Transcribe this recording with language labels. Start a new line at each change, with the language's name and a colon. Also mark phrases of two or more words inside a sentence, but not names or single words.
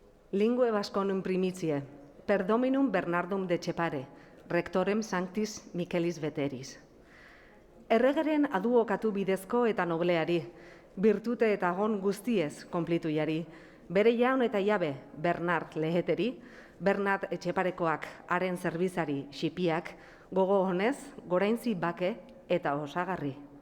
Latin: Lingue vasconum primitie, per Dominum Bernardum de Chepare, rectorem sanctis Michelis Veteris.
Basque: Erregaren aduokatu bidezko eta nobleari, birtute eta gon guztiez konplitu jari, bere jaun eta jabe Bernard leheteri, Bernard Etxeparekoak haren zerbizari xipiak, gogo honez, goraintzi bake eta osagarri.